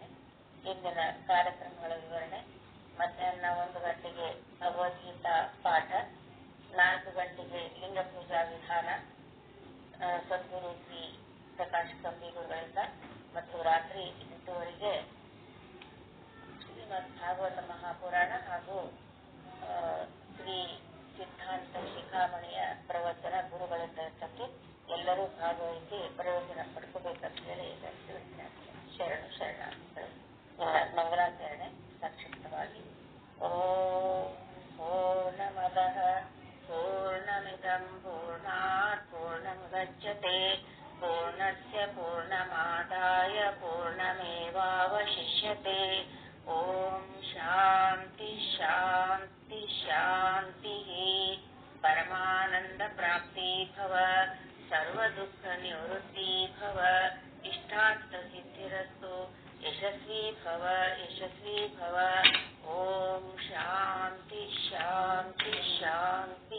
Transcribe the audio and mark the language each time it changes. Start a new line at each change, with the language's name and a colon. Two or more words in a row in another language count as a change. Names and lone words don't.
Kannada: ಇಂದಿನ ಕಾರ್ಯಕ್ರಮಗಳ ವಿವರಣೆ: ಮಧ್ಯಾಹ್ನ 1 ಗಂಟೆಗೆ ಭಗವದ್ಗೀತಾ ಪಾಠ, 4 ಗಂಟೆಗೆ ಲಿಂಗ ಪೂಜಾ ವಿಧಾನ ಸದ್ಗುರು ಶ್ರೀ ಪ್ರಕಾಶ್ ಕಂಬೀಗುರುಗಳಿಂದ ಮತ್ತು ರಾತ್ರಿ 8 ಶ್ರೀಮದ್ ಭಾಗವತ ಮಹಾಪುರಾಣ ಹಾಗೂ ಶ್ರೀ ಸಿದ್ಧಾಂತ ಶಿಖಾಮಣಿಯ ಪ್ರವಚನ ಗುರುಗಳಿಂದ ಇರ್ತಕ್ಕೆ ಎಲ್ಲರೂ ಭಾಗವಹಿಸಿ ಪ್ರಯೋಜನ ಪಡ್ಕೋಬೇಕಂತ ಹೇಳಿ ತಿಳಿಸ್ತೇನೆ. ಶರಣಾರ್ಥಿಗಳು. ಮಂಗಳಾಚರಣೆ ಸಂಕ್ಷಿಪ್ತವಾಗಿ.
Sanskrit: ಓಂ ಪೂರ್ಣಮದಃ ಪೂರ್ಣಮಿದಂ ಪೂರ್ಣಾತ್ ಪೂರ್ಣಮುದಚ್ಯತೆ ಪೂರ್ಣಸ್ಯ ಪೂರ್ಣಮಾದಾಯ ಪೂರ್ಣಮೇವಾವಶಿಷ್ಯತೆ. ಓಂ ಶಾಂತಿ ಶಾಂತಿ ಶಾಂತಿ. ಪರಮಾನಂದ ಪ್ರಾಪ್ತಿ ಭವ, ಸರ್ವ ದುಃಖ ನಿವೃತ್ತಿ ಭವ, ಇಷ್ಟಾರ್ಥ ಸಿದ್ಧಿರಸ್ತು, ಯಶಸ್ವಿ ಭವ ಯಶಸ್ವಿ ಭವ. ಓಂ ಶಾಂತಿ ಶಾಂತಿ ಶಾಂತಿ.